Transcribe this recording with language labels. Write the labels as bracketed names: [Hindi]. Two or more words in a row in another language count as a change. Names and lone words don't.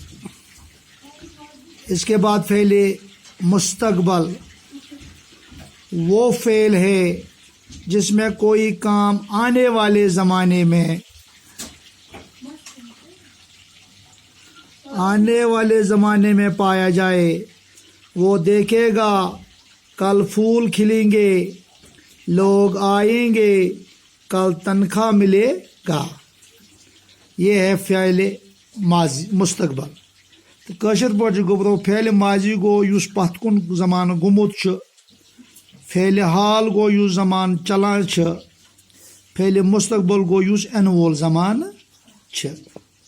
[Urdu] اس کے بعد فعل مستقبل وہ فعل ہے جس میں کوئی کام آنے والے زمانے میں پایا جائے۔ وہ دیکھے گا، کل پھول کھلیں گے، لوگ آئیں گے، کل تنخواہ ملے گا۔ یہ ہے فعل ماضی مستقبل۔ [Kashmiri] تو کاشر پٲٹھۍ گوٚو فعل ماضی گوٚو یُس پتھ کُن زمانہٕ گوٚمُت چھُ، فعل حال گوٚو یُس زمانہٕ چلان چھُ، فعل مستقبل گوٚو یُس یِنہٕ وول زمانہٕ چھُ۔